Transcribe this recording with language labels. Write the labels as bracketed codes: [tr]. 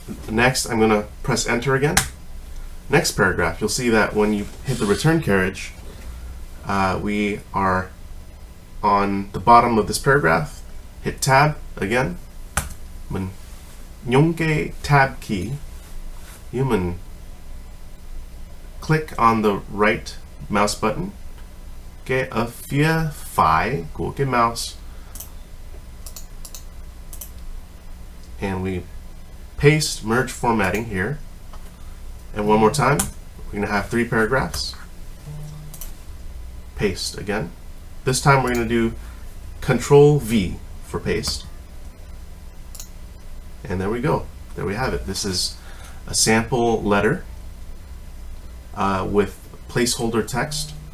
[en] Next, I'm going to press enter again. Next paragraph, you'll see that when you hit the return carriage, we are on the bottom of this paragraph. Hit tab again. [vi] Mình nhấn cái tab key. You mình [en] click on the right mouse button. [vi] Ở phía phải của cái mouse, [en] and we paste merge formatting here. And one more time, we're going to have 3 paragraphs. Paste again. This time we're going to do Control V for paste. And there we go. There we have it. This is a sample letter with placeholder text.